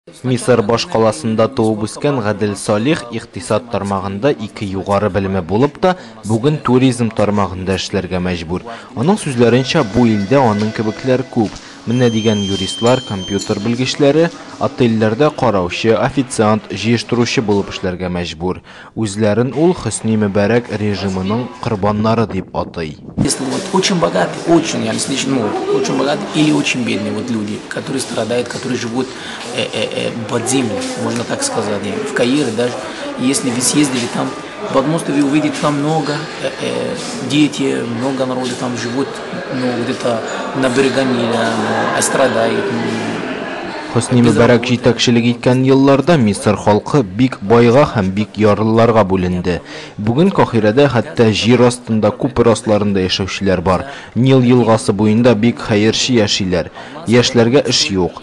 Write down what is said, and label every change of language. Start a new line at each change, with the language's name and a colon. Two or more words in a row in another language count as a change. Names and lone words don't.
Tatar: Мисыр баш каласында туып үскән Гадел Салих икътисад тармагында 2 югары белеме булып та, бүген туризм тармагында эшләргә мәҗбүр. Аның сүзләренчә, бу илдә аның кебекләр күп. Менә дигән юристлар, компьютер белгечләре, отельләрдә караучы, официант, җыештыручы булып эшләргә мәҗбүр. Үзләрен ул Хөсни Мөбарәк режимының корбаннары дип атый.
Russian: Если вот очень богатый, очень, я не очень богатый или очень бедные вот люди, которые страдают, которые живут под землей, можно так сказать, в Каире даже, если вы съездили там, под мостом вы увидите там много дети, много народу там живут, ну где-то на берегу Ниля, страдают.
Tatar: Хөсни Мөбарәк җитәкчелек иткән елларда Мисыр халкы бик байга һәм бик ярлыларга бүленде. Бүген Каһирәдә хәтта җир астында күпер асларында яшәүчеләр бар. Нил елгасы буенда бик хәерче яшиләр. Яшьләргә эш юк.